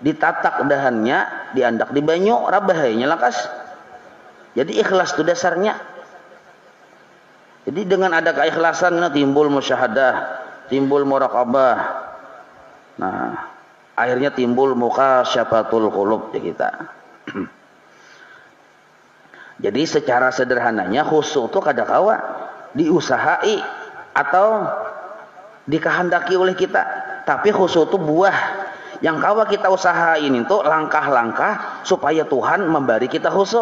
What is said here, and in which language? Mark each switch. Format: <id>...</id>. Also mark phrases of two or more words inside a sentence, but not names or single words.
<bjn>ditatak dahannya, diandak di banyu, rabahainya lakas.</bjn> <id>Jadi ikhlas itu dasarnya. Jadi dengan ada keikhlasan timbul musyahadah, timbul muraqabah. Nah, akhirnya timbul</id> <ar>مكاشفة القلوب</ar> <id>di kita. Jadi secara sederhananya khusyuk itu kadakawa diusahai atau dikehendaki oleh kita. Tapi khusyuk itu buah yang kawa kita usahain itu langkah-langkah supaya Tuhan memberi kita khusyuk.</id>